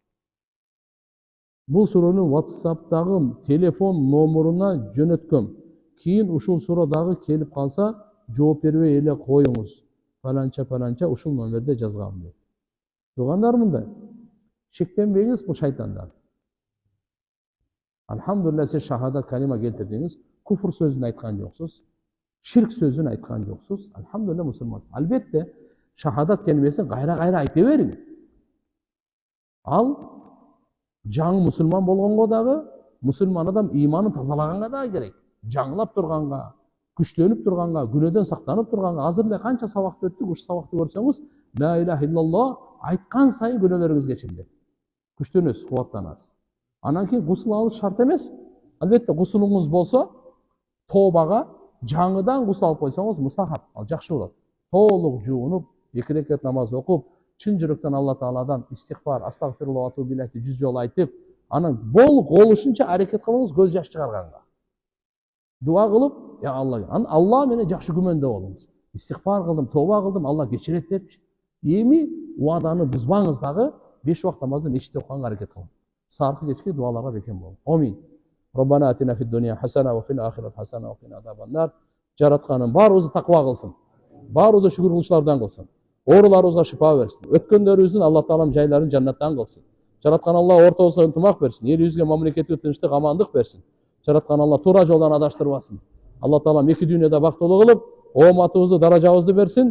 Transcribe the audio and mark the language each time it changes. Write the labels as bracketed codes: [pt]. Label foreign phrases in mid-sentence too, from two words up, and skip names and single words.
[ky] Бул суроону WhatsApp'тагы телефон номуруна жөнөткөм. Кийин ушул суроо дагы келип калса, жооп бербей эле коюңуз. Паланча ушул номерде жазгам дейт. Туугандар мындай. Шектенбеңиз бул шайтандан. Алхамдулилlah сиз шахадат калима келтирдиңиз, куфр сөзүн айткан жоксуз, ширк сөзүн айткан жоксуз. Алхамдулилlah мусулмансыз. Албетте шахадат келмесин кайра айта бериң. Ал жаңы мусулман болгонго дагы, мусулман адам ыйманын тазалаганга дагы керек. Жаңылап турганга, күчтөнүп турганга, күнөөдөн сактанып турганга, азыр эле канча сабакты өттүк, ушу сабакты көрсөңүз, [ar] لا إله إلا الله [ky] айткан сайын күнөөлөрүңүз кечирилет. Күчтөнөсүз, кубаттанасыз. Анан кийин гусул алыш шарт эмес. Албетте гусулуңуз болсо, тообага жаңыдан гусул алып койсоңуз мустахаб, ал жакшы болот. Толук жуунуп, 2 рекат намаз окуп, чын жүрөктөн Алла Тааладан истигфар, [ar] أستغفر الله وأتوب إليه [ky] 100 жолу айтып, анан бол болушунча аракет кылыңыз көз жаш чыгарганга. Дуа кылып, я Алла, Алла менен жакшы күмөндө болуңуз. Истигфар кылдым, тооба кылдым, Алла кечирет деп. Эми уаданы бузбаңыз дагы 5 убакыт намазды мечитте окуганга аракет кылыңыз. Саркы кечки дуаларга бекем болуң. Амин. [ar] ربنا آتنا في الدنيا حسنة وفي الآخرة حسنة وقنا عذاب النار. [ky] Жаратканын баарыбызды таква кылсын. Баарыбызды шүгүр кылучулардан кылсын. Ооруларыбызга шифа берсин. Өткөндөрүбүздүн Алла Таалам жайларын жаннаттан кылсын. Жараткан Алла ортобузга ынтымак берсин. Элибизге, мамлекетке тынчтык, амандык берсин. Жараткан Алла туура жолдон адаштырбасын. Алла Таалам эки дүйнөдө бактылуу кылып, ооматыбызды, даражабызды берсин.